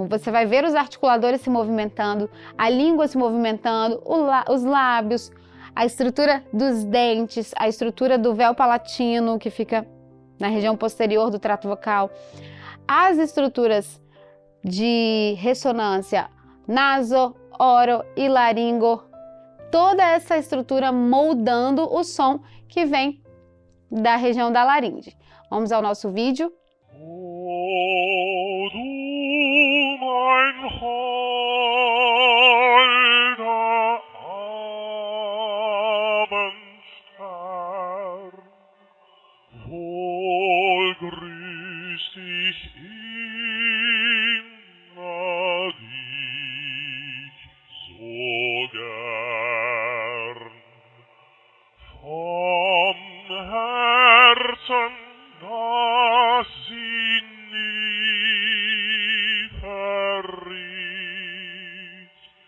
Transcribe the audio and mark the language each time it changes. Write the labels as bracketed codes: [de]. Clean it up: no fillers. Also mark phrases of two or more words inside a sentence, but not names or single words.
[pt] Você vai ver os articuladores se movimentando, a língua se movimentando, os lábios, a estrutura dos dentes, a estrutura do véu palatino que fica na região posterior do trato vocal, as estruturas de ressonância naso, oro e laringo, toda essa estrutura moldando o som que vem da região da laringe. Vamos ao nosso vídeo. [de] O du mein holder Abendstern, wohl grüßt dich immer dich so gern vom Herzen, das sie nie verriet.